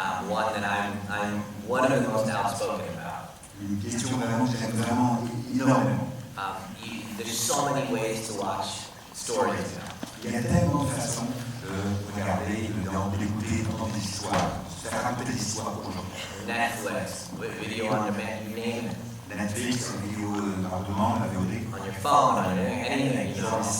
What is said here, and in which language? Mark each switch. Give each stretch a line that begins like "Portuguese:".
English: One that I'm one of the most outspoken about.
French: Une question vraiment que j'aime vraiment énormément.
English: There's so many ways to watch stories now.
French: Il y a tellement de façons de regarder, d'écouter, d'entendre des histoires, de faire raconter des histoires aux gens.
English: Netflix, video on demand, you name it.
French: Netflix, vidéo par demande, la VOD.
English: On your phone, on anything, you know.